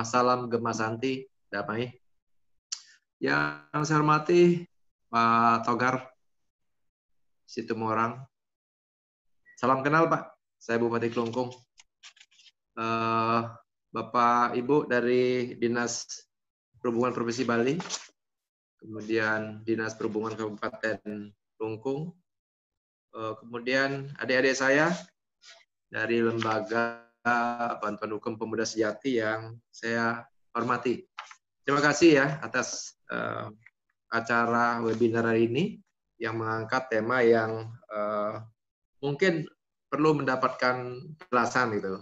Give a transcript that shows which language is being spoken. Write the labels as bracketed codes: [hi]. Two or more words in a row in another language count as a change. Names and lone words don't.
[id] Salam Gema Santi, damai. Yang saya hormati Pak Togar Situmorang. Salam kenal, Pak. Saya Bupati Kelungkung. Bapak Ibu dari Dinas Perhubungan Provinsi Bali, kemudian Dinas Perhubungan Kabupaten Kelungkung, kemudian adik-adik saya dari Lembaga Bantuan Hukum Pemuda Sejati yang saya hormati. Terima kasih ya atas acara webinar hari ini yang mengangkat tema yang mungkin perlu mendapatkan penjelasan gitu.